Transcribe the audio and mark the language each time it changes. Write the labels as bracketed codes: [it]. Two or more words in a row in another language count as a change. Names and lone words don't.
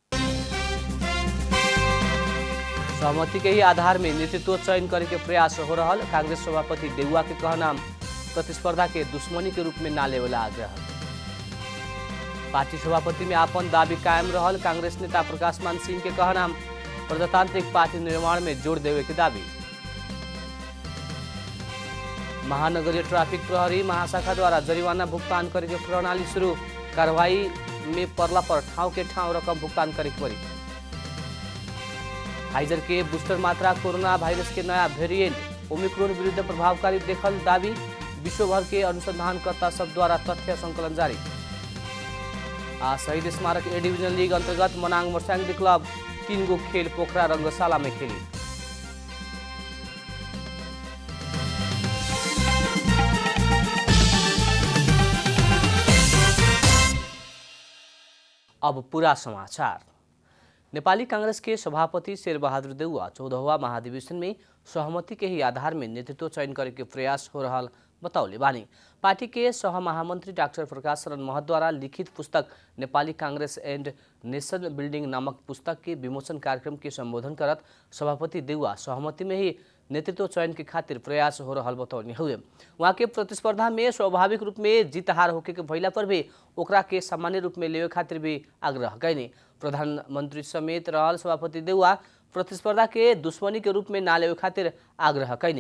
[bho] सहमति के ही आधार में नेतृत्व चयन करे के प्रयास हो रहा। कांग्रेस सभापति देउवा के कहना प्रतिस्पर्धा के दुश्मनी के रूप में ना लेवला आग्रह। पार्टी सभापति में आपन दावी कायम रहल। कांग्रेस नेता प्रकाश मान सिंह के कहना प्रजातांत्रिक पार्टी निर्माण में जोड़ देवे के दावी। महानगरीय ट्राफिक प्रहरी महाशाखा द्वारा जरिवाना भुगतान करे के प्रणाली शुरू। कार्रवाई में पड़ला पर ठाव के ठाव रकम भुगतान करे पड़ी। फाइजर के बूस्टर मात्रा कोरोना वायरस के नया वेरिएंट ओमिक्रोन विरुद्ध प्रभावकारी देखल दावी। विश्वभर के अनुसंधानकर्ता सब द्वारा तथ्य संकलन जारी। शहीद स्मारक ए डिवीजन लीग अंतर्गत मनाङ मर्स्याङ्दी क्लब 3 गो खेल पोखरा रंगशाला में खेली। अब पूरा समाचार। नेपाली कांग्रेस के सभापति शेरबहादुर देउवा 14वां महाधिवेशन में सहमति के ही आधार में नेतृत्व चयन करे के प्रयास हो रहा बताउले बानी। पार्टी के सह महामंत्री डाक्टर प्रकाश शरण महत द्वारा लिखित पुस्तक नेपाली कांग्रेस एंड नेशन बिल्डिंग नामक पुस्तक के विमोचन कार्यक्रम के संबोधन करत सभापति देउवा सहमति में ही नेतृत्व चयन के खातिर प्रयास हो रहा बताउने हुए। वहाँ के प्रतिस्पर्धा में स्वाभाविक रूप में जीत हार होके के भइला पर भी ओकरा के सामान्य रूप में लेवे खातिर भी आग्रह कैनी। प्रधानमंत्री समेत रहल सभापति देउवा प्रतिस्पर्धा के दुश्मनी के रूप में ना लेवे खातिर आग्रह कैनी।